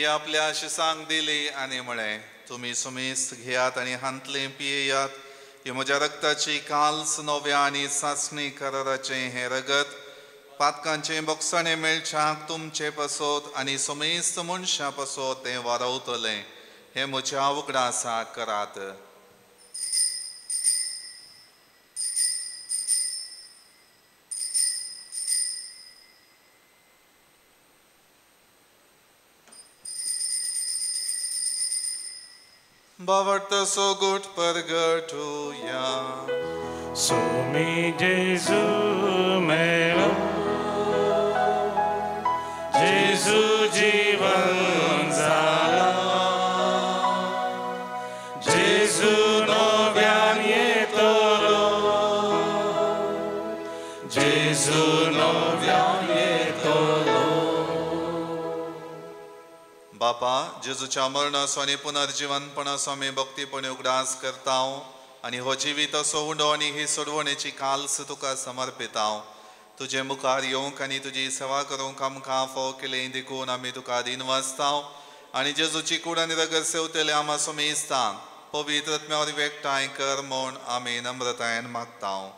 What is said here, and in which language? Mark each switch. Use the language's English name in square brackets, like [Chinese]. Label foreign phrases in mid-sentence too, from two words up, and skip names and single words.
[Konkani] आपल्या आशिसांक दिली आनी म्हळें तुमी समेस्त घेयात आनी हांतले पियेयात ही म्हज्या रक्ताची काल्स नव्या आनी सासणी कराराचें हें रगत पातकांचें बोगसाणें मेळच्याक तुमचे पसोत आनी समेस्त मनशां पसोत तें वारवतलें हें म्हज्या उगडासा करात. Bavarta so good pergatuya. Sumi Jesu melo, Jesu jivan zala, Jesu novian yetolo, Jesu novian yetolo. बापा जेजूच्या मरणाचो आनी पुनर्जिवनपणाचो आमी भक्तीपणे उगडास करता आनी हो जिवीत असो उंडो आनी ही सोडवणेची काल्स तुका समर्पिता. तुजे मुखार येवंक आनी तुजी सेवा करूंक आमकां फाव केलें देखून आमी तुका दिन वाजता आनी जेजूची कूड आनी रगत सेवतले आमा समेस्तांक पवित्रत्म्या वरवीं एकठांय कर म्हूण आमी नम्रतायेन मागता.